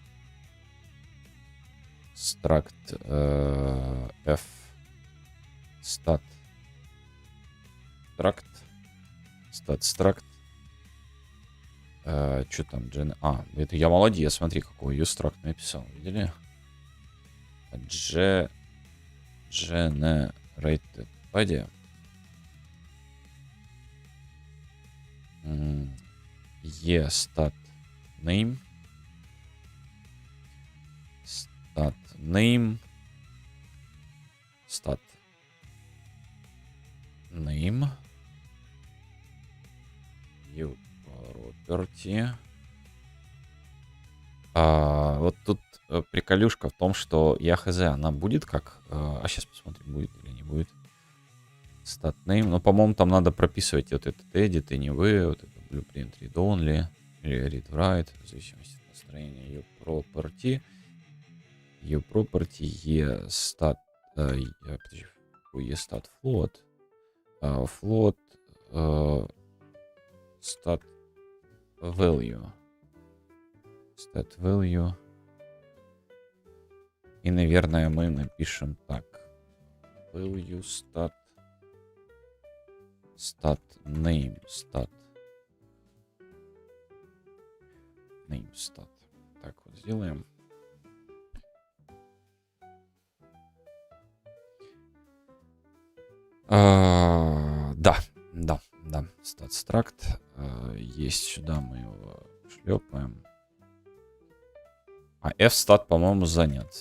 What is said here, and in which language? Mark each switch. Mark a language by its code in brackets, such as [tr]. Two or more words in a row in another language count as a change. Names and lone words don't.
[en] Struct f stat struct. [ru] Что там? Это я молодец. Смотри, какой usestruct написал. Видели? [en] Generated body. Stat name. Stat name. Stat name. View property. [ru] Вот тут приколюшка в том, что я хз, она будет как... сейчас посмотрим, будет или не будет. [en] Stat name. [ru] Но, по-моему, там надо прописывать вот этот [en] edit, anyway, [ru] вот это [en] blueprint read only, [ru] или [en] read write, [ru] в зависимости от настроения. Ее property, [en] stat, подожди, stat float, float, stat value. Stat value. [ru] И, наверное, мы напишем так. [en] Value stat. Stat name stat. Name stat. [ru] Так вот сделаем. Да. [en] Stat struct. [ru] Есть сюда, мы его шлепаем. А fstat, по-моему, занят.